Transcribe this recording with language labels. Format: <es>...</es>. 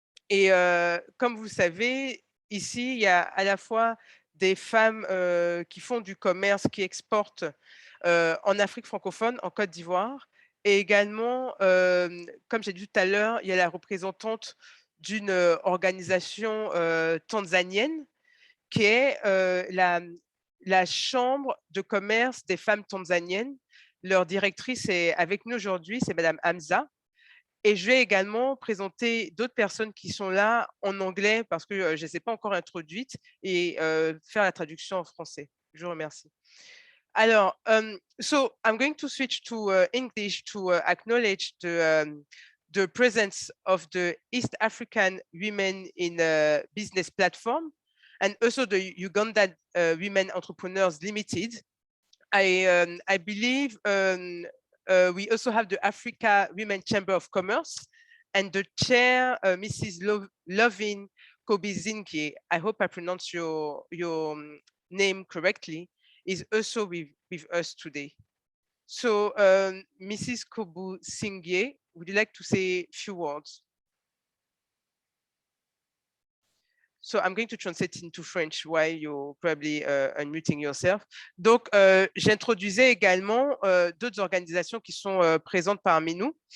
<fr>Et comme vous le savez, ici, il y a à la fois des femmes qui font du commerce, qui exportent en Afrique francophone, en Côte d'Ivoire, et également, comme j'ai dit tout à l'heure, il y a la représentante d'une organisation tanzanienne qui est la chambre de commerce des femmes tanzaniennes. leur directrice est avec nous aujourd'hui, c'est Madame Hamza. Et je vais également présenter d'autres personnes qui sont là en anglais parce que je ne les ai pas encore introduites et faire la traduction en français. Je vous remercie.</fr> <en>Alors, so I'm going to switch to English to acknowledge the presence of the East African Women in Business platform and also the Ugandan Women Entrepreneurs Limited. I believe we also have the Africa Women Chamber of Commerce and the chair, Mrs. Lovin Kobizinki, I hope I pronounce your name correctly, is also with us today. So Mrs. Kobizinki, would you like to say a few words? So I'm going to translate into French while you're probably unmuting yourself.</en> <fr>Donc, j'introduisais également d'autres organisations qui sont présentes parmi nous.</fr>